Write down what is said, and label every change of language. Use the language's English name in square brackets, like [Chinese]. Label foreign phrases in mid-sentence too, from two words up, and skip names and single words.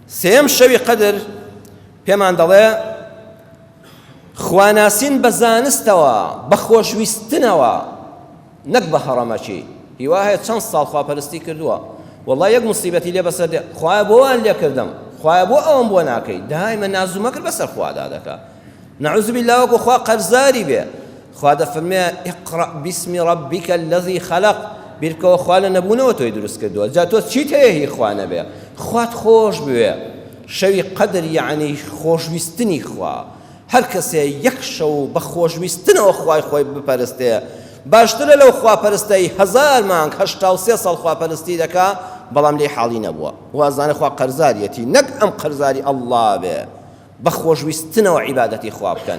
[Central Kurdish] سێم شەوی قەدر پێمان دەڵێ خواناسین بە زانستەوە بە خۆشویستنەوە نەک بە هەڕەمەکی. هیوا هەیە چەند ساڵ خواپەرستی کردووە وەڵڵای یەک موسیبەتی لێ بەسەر دێ خوایە بۆ وان لێ کردم خوایە بۆ ئەوم بۆ ناکەی دایمە نازومەکرد بەسەر خوادا دەکا [Arabic] نەعوذ بالله [Central Kurdish] وەکو خوا قەرزاری بێ خوا دەفەرمێ [Arabic] اقرأ باسم ربك الذي خلق [Central Kurdish] بیرکەوە خوا لە نەبوونەوە تۆی دروست کردووە جا تۆ چیت هەیە هی خوا نەبێ خوات خۆش بوێ شەوی قەدر یعنی خۆشویستنی خوا هەر کەسێ یەک شەو بە خۆشویستنەوە خوای خۆی بپەرستێ باشترە لەو خواپەرستەی 1000 مانگ 83 ساڵ خواپەرستی دەکا بەڵام لێ حاڵی نەبووە وازانە خوا قەرزاریەتی نەک ئەم قەرزاری ئەڵڵا بێ بە خۆشویستنەوە عیبادەتی خوا بکەن.